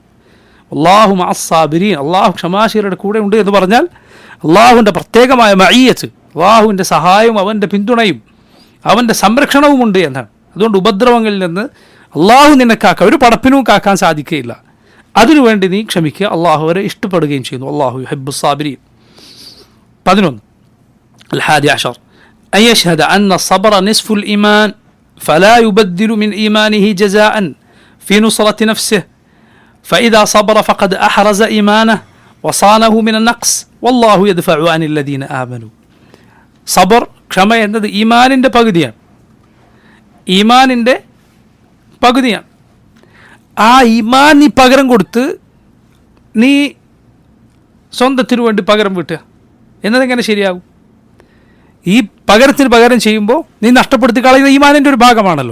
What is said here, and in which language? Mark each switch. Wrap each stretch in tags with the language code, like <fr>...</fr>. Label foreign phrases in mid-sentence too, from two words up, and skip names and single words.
<ar>الله مع الصابرين,</ar> <ml>അള്ളാഹു ക്ഷമാശീലരുടെ കൂടെ ഉണ്ട് എന്ന് പറഞ്ഞാൽ അള്ളാഹുവിൻ്റെ പ്രത്യേകമായ മഅയ്യത്ത്, അള്ളാഹുവിൻ്റെ സഹായവും അവൻ്റെ പിന്തുണയും അവൻ്റെ സംരക്ഷണവുമുണ്ട് എന്നാണ്. അതുകൊണ്ട് ഉപദ്രവങ്ങളിൽ നിന്ന് അള്ളാഹു നിന്നെ കാക്കാൻ ഒരു പടപ്പിനും കാക്കാൻ സാധിക്കുകയില്ല. അതിനുവേണ്ടി നീ ക്ഷമിക്കുക. അള്ളാഹു അവരെ ഇഷ്ടപ്പെടുകയും ചെയ്യുന്നു.</ml> <ar>الله يحب الصابرين. 11 الحادي عشر أن يشهد أن الصبر نصف الإيمان فلا يبدل من إيمانه جزاء في نصرة نفسه فإذا صبر فقد أحرز إيمانه وصانه من النقص والله يدفع عن الذين آمنوا.</ar> <ml>സബർ, ക്ഷമ എന്നത് ഈമാനിൻ്റെ പകുതിയാണ്. ഈമാനിൻ്റെ പകുതിയാണ്. ആ ഈമാൻ നീ പകരം കൊടുത്ത് നീ സ്വന്തത്തിനു വേണ്ടി പകരം വീട്ടുക എന്നതെങ്ങനെ ശരിയാകും? ഈ പകരത്തിന് പകരം ചെയ്യുമ്പോൾ നീ നഷ്ടപ്പെടുത്തി കളയുന്ന ഈമാനിൻ്റെ ഒരു ഭാഗമാണല്ലോ.</ml>